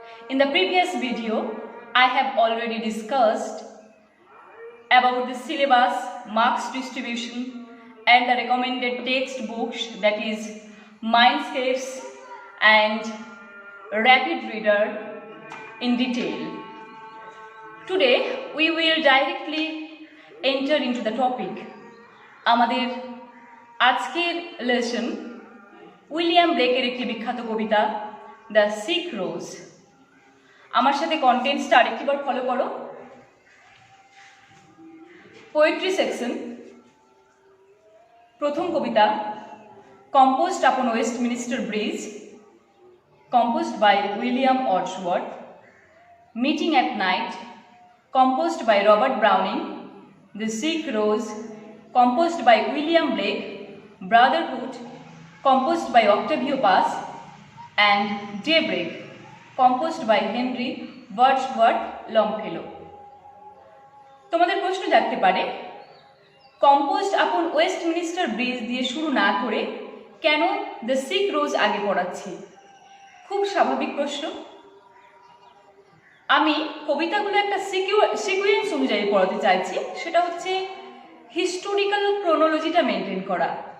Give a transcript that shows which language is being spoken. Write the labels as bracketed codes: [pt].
[en] In the previous video, I have already discussed about the syllabus, marks distribution and the recommended textbooks, that is Mindscapes and Rapid Reader in detail. Today we will directly enter into the topic. [bn] আমাদের আজকের lesson William ব্লেকের একটি বিখ্যাত কবিতা the sick রোজ। আমার সাথে কন্টেন্টসটা আরেকটিবার follow করো। Poetry section, প্রথম কবিতা composed আপন Westminster bridge, [en] composed by [bn] William Wordsworth. [en] Meeting at Night, composed by Robert Browning. The Sick Rose, composed by William Blake. Brotherhood, composed by Octavio Paz. And Daybreak, composed by Henry Wadsworth Longfellow. [bn] তোমাদের প্রশ্ন জাগতে পারে, composed আপন Westminster bridge দিয়ে শুরু না করে কেন দ্য সিক রোজ আগে পড়াচ্ছি? খুব স্বাভাবিক প্রশ্ন। আমি কবিতাগুলো একটা সিকুয়েন্স অনুযায়ী পড়াতে চাইছি, সেটা হচ্ছে হিস্টোরিক্যাল ক্রোনোলজিটা মেনটেন করা।